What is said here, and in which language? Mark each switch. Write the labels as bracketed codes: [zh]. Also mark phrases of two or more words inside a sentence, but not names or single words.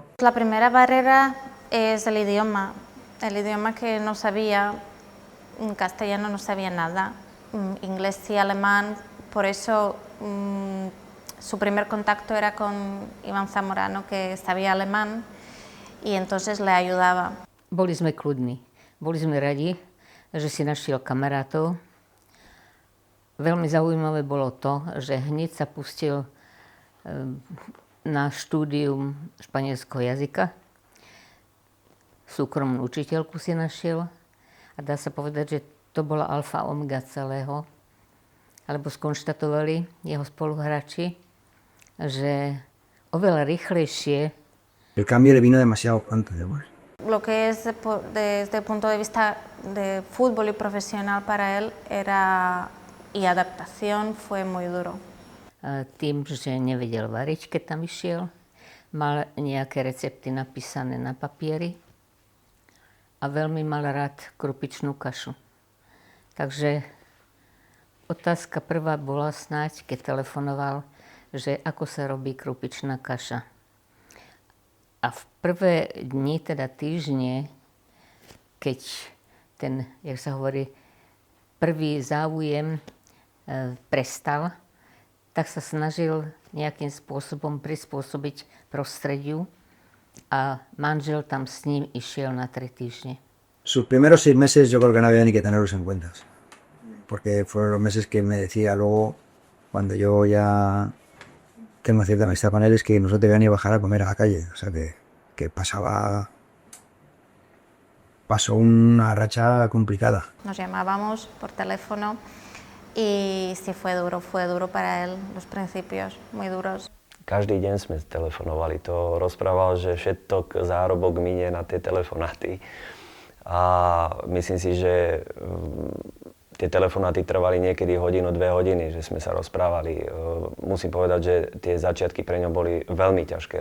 [es] La primera barrera es el idioma que no sabía, en castellano no sabía nada, inglés sí, alemán, por eso su primer contacto era con Iván Zamorano, que sabía alemán, y entonces le ayudaba. [sk] Boli sme kľudní, boli sme radi, že si našiel kamarátov. Veľmi zaujímavé bolo to, že hneď sa pustil na štúdium španielského jazyka. Súkromnú učiteľku si našiel a dá sa povedať, že to bola alfa omega celého. Alebo skonštatovali jeho spoluhráči, že oveľa rýchlejšie. [es] El cambio le vino demasiado pronto después. Lo que es desde el punto de vista de fútbol y profesional para él y adaptación fue muy duro. [sk] Tým, že nevedel variť, keď tam išiel, mal nejaké recepty napísané na papieri a veľmi mal rád krupičnú kašu. Takže otázka prvá bola snáď, keď telefonoval, že ako sa robí krupičná kaša. A v prvé dni, teda týždne, keď ten, jak sa hovorí, prvý záujem prestal, tak sa snažil nejakým spôsobom prispôsobiť prostrediu a manžel tam s ním išiel na 3 týždne. [es] Sus primeros 6 meses yo creo que no había ni que tenerlos en cuenta. porque fueron los meses que me decía luego, cuando yo ya tengo cierta amistad con él, es que no se te veía ni bajar a comer a la calle. O sea que pasó una racha complicada. Nos llamábamos por teléfono y sí fue duro para él, los principios, muy duros. [sk] Každý deň sme telefonovali. To rozprával, že všetok zárobok minie na tie telefonáty. A myslím si, že tie telefonáty trvali niekedy hodinu, 2 hodiny, že sme sa rozprávali. Musím povedať, že tie začiatky pre ňo boli veľmi ťažké.